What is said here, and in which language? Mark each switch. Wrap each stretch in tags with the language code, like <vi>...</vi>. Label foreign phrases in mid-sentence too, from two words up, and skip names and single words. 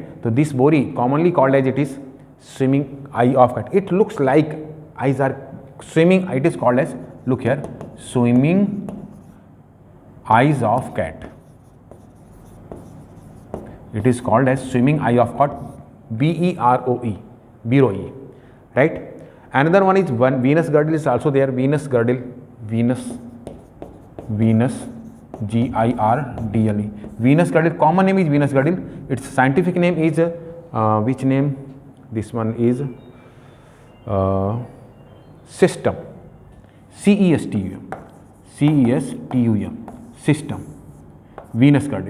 <en>So this Bori, commonly called as it is swimming eye of cat. It looks like eyes are swimming. It is called as, look here, swimming eyes of cat. It is called as swimming eye of cat, B-E-R-O-E, B-R-O-E, right? Another one is venous girdle is also there. Venous girdle, venous, G-I-R-D-L-E. Venous girdle, common name is venous girdle. Its scientific name is which name? This one is System, CESTUM, system, venous girdle.</en>